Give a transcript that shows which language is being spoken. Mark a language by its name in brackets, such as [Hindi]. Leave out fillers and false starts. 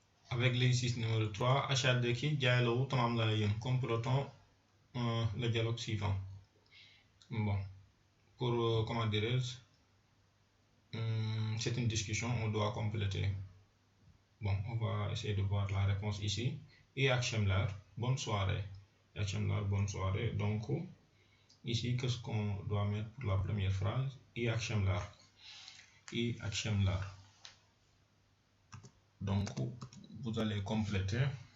[French] Avec l'exercice numéro 3, [Turkish] aşağıdaki diyaloğu tamamlayın. [French] Complétons le dialogue suivant. Bon, pour, comment dirais-je, c'est une discussion, on doit compléter. Bon, on va essayer de voir la réponse ici. [Turkish] İyi akşamlar, [French] bonne soirée. [Turkish] İyi akşamlar, bonne soirée. [French] Donc, ici, qu'est-ce qu'on doit mettre pour la première phrase? [Turkish] İyi akşamlar. İyi akşamlar. [French] Donc, vous allez compléter.